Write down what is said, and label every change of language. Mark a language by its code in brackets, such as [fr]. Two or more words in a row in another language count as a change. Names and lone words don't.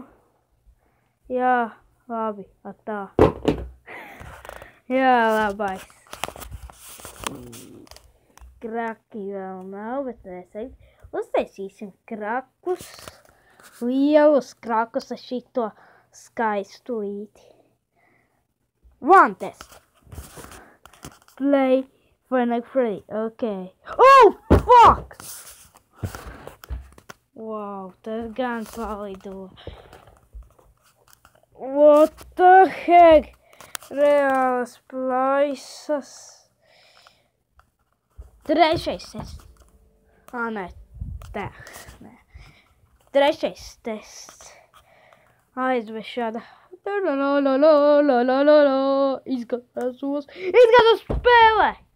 [lv] Jā, labi, tā. Jā, labais. Kraki vēl nav, bet mēs uztaisīsim krakus. Lielus krakus ar šito skaistu līti. [en] One test. Play Five Nights at Freddy's. Okay. Oh, fuck! [lv] Wow, tas gan palido. [en] What the heck? [lv] Reālas plaisas. Trešais tests. Nē, tā. Nē. Trešais tests. Aizvešana. Izskatās spēlē.